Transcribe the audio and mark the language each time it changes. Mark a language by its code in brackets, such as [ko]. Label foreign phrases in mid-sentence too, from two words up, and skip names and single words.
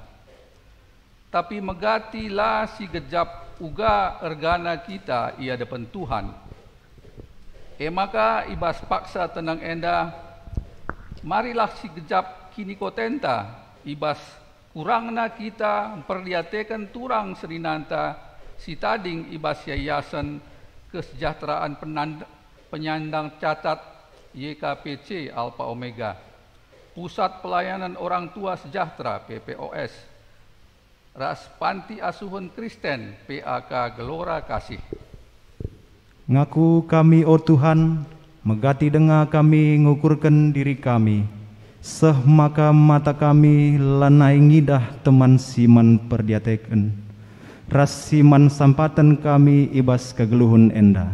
[btx] Tapi megatilah si gejap uga ergana kita ia depan Tuhan. Maka ibas paksa tenang endah, marilah si gejap kini kotenta ibas kurangna kita memperlihatkan turang serinanta si tading ibas yayasan kesejahteraan penyandang cacat YKPC Alpha Omega, Pusat Pelayanan Orang Tua Sejahtera PPOS, ras Panti Asuhan Kristen PAK Gelora Kasih. Ngaku kami, o Tuhan, megati denga kami ngukurkan diri kami, seh maka mata kami lanai ngidah teman siman perdiateken, ras siman sampatan kami ibas kegeluhun enda.